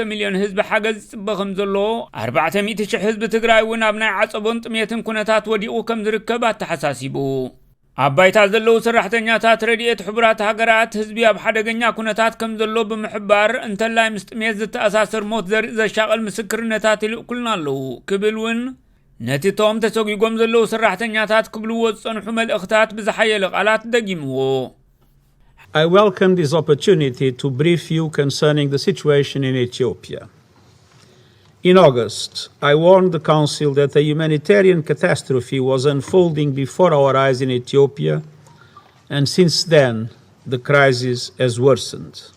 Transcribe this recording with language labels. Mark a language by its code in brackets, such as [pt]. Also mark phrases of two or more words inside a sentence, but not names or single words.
[ti] ሚልዮን ህዝቢ ሓገዝ ጽበኸም ዘሎ 400,000 ህዝቢ ትግራይ እውን ኣብ ናይ ዓጸቦን ጥሜትን ኩነታት ወዲቑ ከም ዝርከብ ኣተሓሳሲቡ አባይታ ዘለው ሰራሕተኛታት ረድኤት ሕብራት ሃገራት ህዝቢ ኣብ ሓደገኛ ኩነታት ከም ዘሎ ብምሕባር እንተላይ ምስጥሜት ዝተኣሳሰር ሞት ዘርኢ ዘሻቀል ምስክርነታት ይልኩልና ኣለው ክብልውን ነቲቶም ተሰጉጎም ዘለው ሰራሕተኛታት ክብልዎ ዝጸንሑ መልእኽታት ብዝሓየለ ቃላት ደጊምዎ [en] I welcome this opportunity to brief you concerning the situation in Ethiopia. In August, I warned the Council that a humanitarian catastrophe was unfolding before our eyes in Ethiopia, and since then, the crisis has worsened.